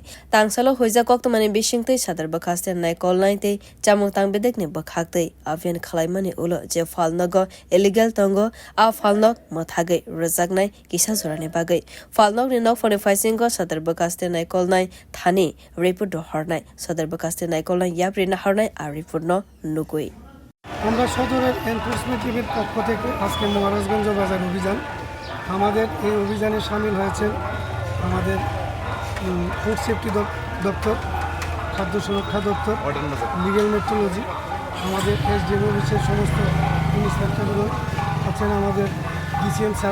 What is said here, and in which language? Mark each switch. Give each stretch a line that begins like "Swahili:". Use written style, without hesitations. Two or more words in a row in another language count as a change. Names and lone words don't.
Kok Borok: Tangsalo hoija koktomani bisingtwi sadar bwkhaktwi naikolnai tei Chamwng tang bedek ni bwkhaktwi abhiyan mani ulo je falnogo illegal tongo a falnog mothagai rojaknai kisa jorani bagai falnog ni nokphani phaisingko sadar bwkhaktwi naikolnai thani report do hornai sadar bwkhaktwi naikolnai yapri na hornai a report no nugui
Bangla: আমরা সদরের এনফোর্সমেন্ট টিমের পক্ষ থেকে আজকে মহারাজগঞ্জ বাজার অভিযান আমাদের এই অভিযানে শামিল হয়েছেন আমাদের
English: food safety
Bangla: দপ্তর খাদ্য সুরক্ষা দপ্তর
English: legal metrology
Bangla: আমাদের এসডিএম অফিসের সমস্ত ইন্সপেক্টরগুলো আছেন আমাদের ডিসিএম স্যার